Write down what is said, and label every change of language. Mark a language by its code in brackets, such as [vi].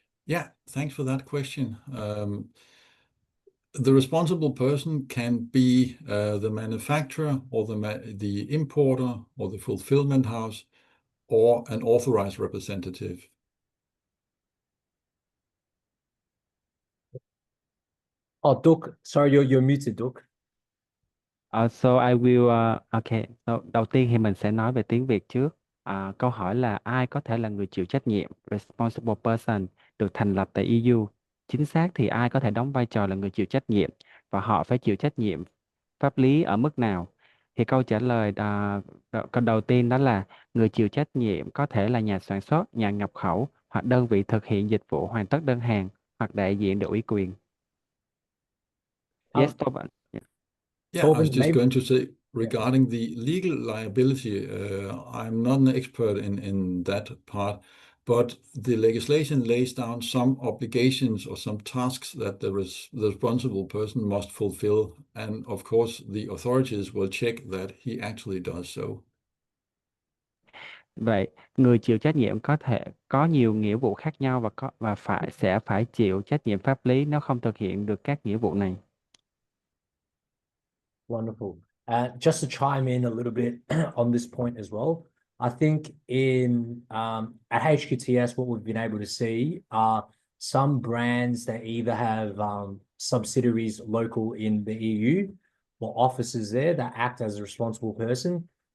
[en] Yeah, thanks for that question. The responsible person can be the manufacturer or the importer or the fulfillment house or an authorized representative. Oh, Duc, sorry, you're muted, Duc. So I will, okay. [vi] So, đầu tiên thì mình sẽ nói về tiếng Việt trước. Câu hỏi là ai có thể là người chịu trách nhiệm, [en] responsible person, [vi] được thành lập tại EU. Chính xác thì ai có thể đóng vai trò là người chịu trách nhiệm và họ phải chịu trách nhiệm pháp lý ở mức nào? Thì câu trả lời câu đầu tiên đó là người chịu trách nhiệm có thể là nhà sản xuất, nhà nhập khẩu hoặc đơn vị thực hiện dịch vụ hoàn tất đơn hàng hoặc đại diện được ủy quyền. [en] Yes, Torben. Yeah, I was Torben, just maybe. going to say regarding the legal liability, I'm not an expert in that part, but the legislation lays down some obligations or some tasks that the responsible person must fulfill. And of course, the authorities will check that he actually does so. [vi] Vậy, người chịu trách nhiệm có thể có nhiều nghĩa vụ khác nhau và sẽ phải chịu trách nhiệm pháp lý nếu không thực hiện được các nghĩa vụ này. [en] Wonderful. Just to chime in a little bit on this point as well, I think at HQTS, what we've been able to see are some brands that either have subsidiaries local in the EU or offices there that act as a responsible person.